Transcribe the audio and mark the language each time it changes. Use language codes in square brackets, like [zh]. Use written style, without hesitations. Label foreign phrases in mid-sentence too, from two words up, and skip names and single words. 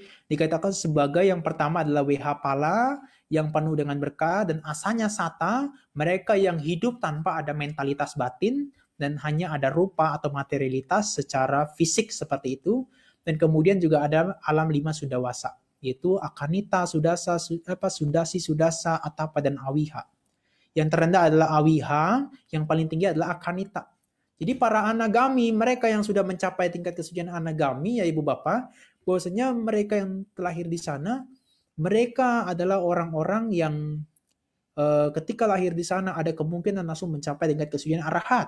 [id] Dikatakan sebagai yang pertama adalah WH Pala yang penuh dengan berkah dan asanya sata, mereka yang hidup tanpa ada mentalitas batin dan hanya ada rupa atau materialitas secara fisik seperti itu. Dan kemudian juga ada alam lima sudawasa, yaitu akanita, sudasa, sudasi, sudasa, atapa, dan awiha. Yang terendah adalah awiha, yang paling tinggi adalah akanita. Jadi para anagami, mereka yang sudah mencapai tingkat kesucian anagami, ya ibu bapak, bahwasanya mereka yang terlahir di sana, mereka adalah orang-orang yang ketika lahir di sana ada kemungkinan langsung mencapai tingkat kesucian arahat.